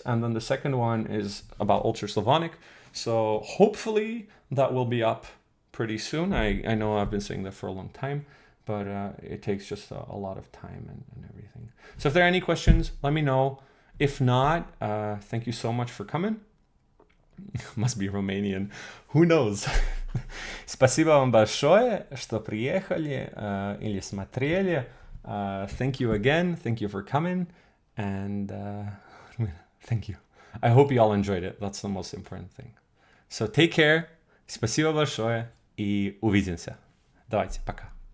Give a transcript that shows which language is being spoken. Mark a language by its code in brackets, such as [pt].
[en] And then the second one is about Ultra Slavonic. So hopefully that will be up pretty soon. I know I've been saying that for a long time, but it takes just a lot of time and everything. So if there are any questions, let me know. If not, thank you so much for coming. Must be Romanian. Who knows? [ru] Спасибо вам большое, что приехали или смотрели. [en] Thank you again. Thank you for coming. And thank you. I hope you all enjoyed it. That's the most important thing. [ru] So take care. Спасибо большое и увидимся. Давайте, пока.